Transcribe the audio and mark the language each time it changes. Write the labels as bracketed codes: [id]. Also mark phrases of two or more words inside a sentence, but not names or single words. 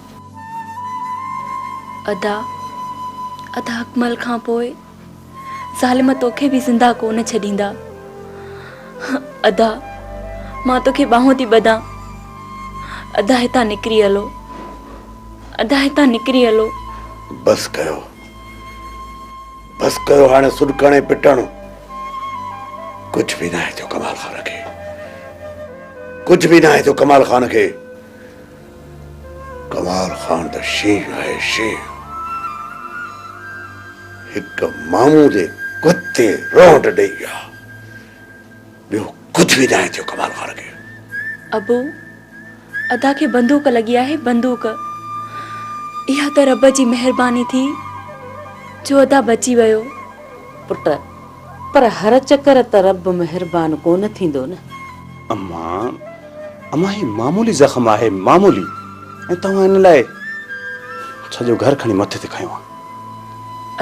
[sd] अदा अदा अकमल खां पोइ ज़ालिम तोखे बि ज़िंदा कोन छॾींदा। अदा मां तोखे ॿाहूं थी ॿधां, अदा हितां निकिरी हलो, अदा हितां निकिरी हलो। बस कयो हाणे सुॾकणे पिटण [skr] कुछ भी ना है जो कमाल खान के, कुछ भी ना है जो कमाल खान के। कमाल खान तो शींह है शींह, एक मामू दे कुत्ते रोंड ॾेई विया, ॿियो कुछ भी ना है जो कमाल खान के। [sd] अबू अदा के बंदूक लगी आहे, बंदूक। इहा त रब जी मेहरबानी थी जो अदा बची वियो। पुट पर हर चकर त रब मेहरबान कोन थींदो न। अम्मा अम्मा ही मामूली ज़ख़्म आहे, मामूली, ऐं तव्हां इन लाइ सॼो घर खणी मथे ते खयो आहे।